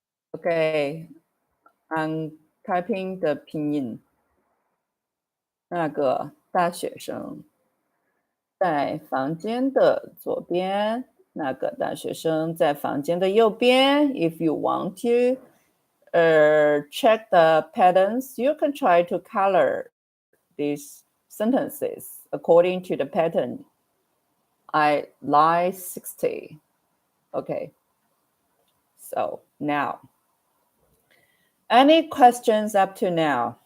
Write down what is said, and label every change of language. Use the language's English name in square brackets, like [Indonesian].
[English] Okay, I'm typing the 拼音。 [Chinese] 那个大学生在房间的左边，那个大学生在房间的右边。 [English] If you want to check the patterns, you can try to color these sentences according to the pattern. I line 60. Okay. So now, any questions up to now?